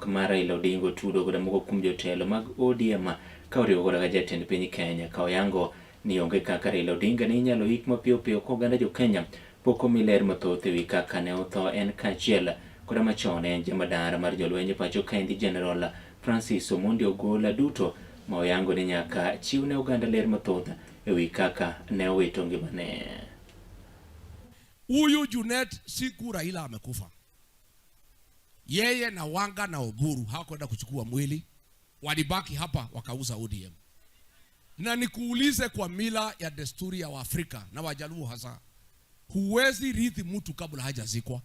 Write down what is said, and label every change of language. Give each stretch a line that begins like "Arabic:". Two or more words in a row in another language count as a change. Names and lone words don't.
Luo (Kenya and Tanzania): mar Raila Odinga tudo kod moko kuom jotelo mag ODM ka oriwo koda jatend piny Kenya ka oyango ni onge kaka Raila Odinga ne inyalo yik mapiyo piyo ka oganda jo Kenya pok omi ler mathoth ewi kaka ne otho en kaachiel koda machon en jamadar mar jolweny pacho kaendi General Francis Omondi Ogolla duto ma oyango ni nyaka chiwne oganda ler mathoth ewi kaka ne owito ngimane.
Swahili: Huyu Junet siku Raila amekufa, yeye na Wanga na Oburu hawakwenda kuchukua mwili, walibaki hapa wakauza ODM. Na nikuulize, kwa mila ya desturi ya Waafrika na Wajaluo hasa, huwezi rithi mtu kabla hajazikwa.